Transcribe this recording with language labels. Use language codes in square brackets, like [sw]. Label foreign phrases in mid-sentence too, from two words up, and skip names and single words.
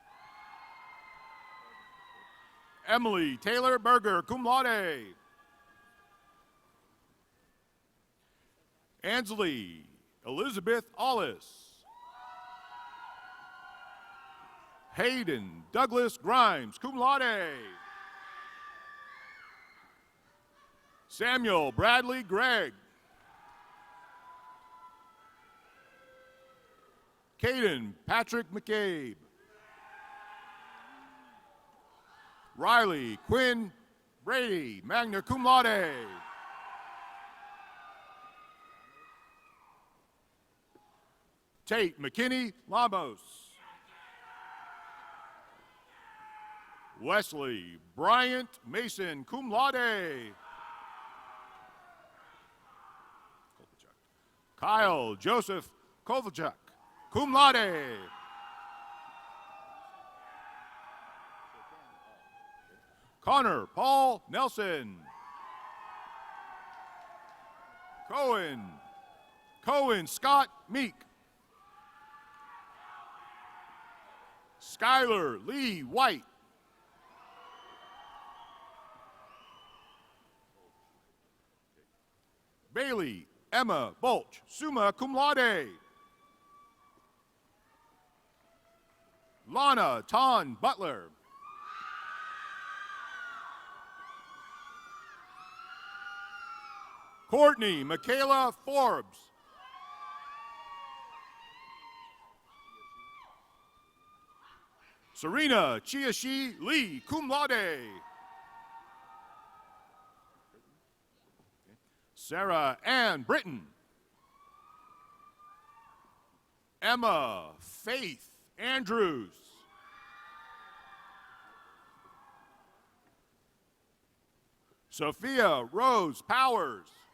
[en] Emily Taylor Berger, [la] cum laude. [en] Ansley Elizabeth Ollis. Hayden Douglas Grimes, [la] cum laude. [en] Samuel Bradley Gregg. Caden Patrick McCabe. Riley Quinn Brady, [la] magna cum laude. [en] Tate McKinney Lamos. Wesley Bryant Mason, [la] cum laude. [en] Kyle Joseph Kovalchuk, [la] cum laude. [en] Connor Paul Nelson. Cohen Scott Meek. Skylar Lee White. Bailey Emma Bolch, [la] summa cum laude. [en] Lana Ton Butler. Courtney Michaela Forbes. Serena Chiashi Lee, [la] cum laude. [en] Sarah Ann Britton. Emma Faith Andrews. Sophia Rose Powers.